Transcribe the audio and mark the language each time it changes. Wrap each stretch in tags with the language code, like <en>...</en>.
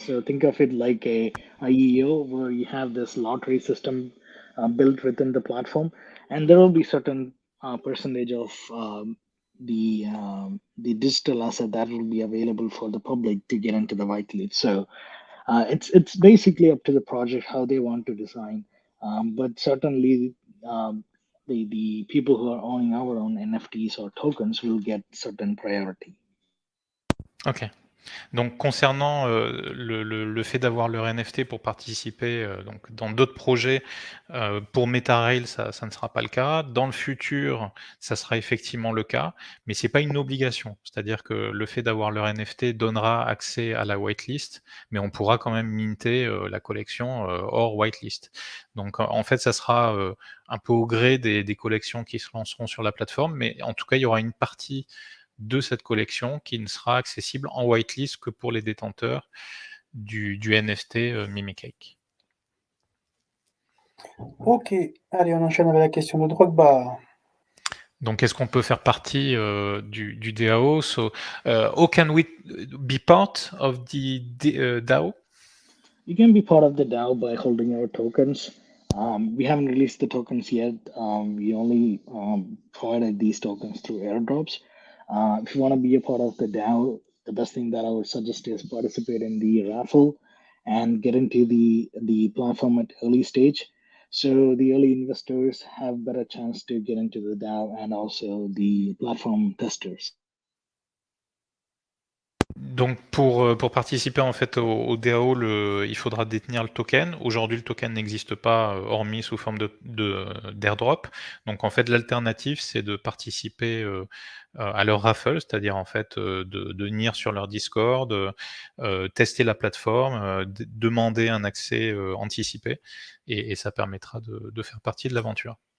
<en>So think of it like a IEO where you have this lottery system built within the platform, and there will be certain percentage of the digital asset that will be available for the public to get into the whitelist. So it's basically up to the project how they want to design, but certainly the people who are owning our own NFTs or tokens will get certain priority. Ok.</en> <fr>Donc concernant le fait d'avoir leur NFT pour participer donc dans d'autres projets, pour MetaRail, ça ne sera pas le cas. Dans le futur, ça sera effectivement le cas, mais c'est pas une obligation. C'est-à-dire que le fait d'avoir leur NFT donnera accès à la whitelist, mais on pourra quand même minter la collection hors whitelist. Donc en fait, ça sera un peu au gré des collections qui se lanceront sur la plateforme, mais en tout cas, il y aura une partie de cette collection qui ne sera accessible en whitelist que pour les détenteurs du NFT MemeCake. Ok, allez, on enchaîne avec la question de Drogba. Donc, est-ce qu'on peut faire partie du DAO?</fr> <en>So, how can we be part of the DAO? You can be part of the DAO by holding our tokens. We haven't released the tokens yet. We only provided these tokens through airdrops. If you want to be a part of the DAO, the best thing that I would suggest is participate in the raffle and get into the platform at early stage. So the early investors have better chance to get into the DAO and also the platform testers.</en> <fr>Donc pour participer en fait au DAO, il faudra détenir le token. Aujourd'hui, le token n'existe pas hormis sous forme d'airdrop. Donc en fait, l'alternative, c'est de participer à leur raffle, c'est-à-dire en fait de venir sur leur Discord, tester la plateforme, demander un accès anticipé, et ça permettra de faire partie de l'aventure.</fr>